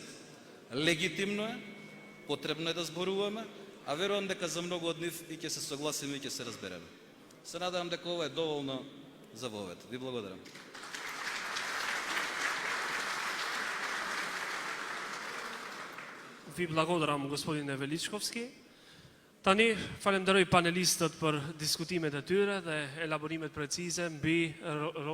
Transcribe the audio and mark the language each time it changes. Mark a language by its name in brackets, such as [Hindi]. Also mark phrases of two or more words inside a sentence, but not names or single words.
[Macedonian] Легитимно е, потребно е да зборуваме, а верувам дека за многу од нив и ќе се согласиме и ќе се разбереме. Се надевам дека ова е доволно за вовет. Ви благодарам. Ви благодарам, господине Величковски. [Albanian] Tani falenderoj panelistat për diskutimet e tyre dhe elaborimet precise mbi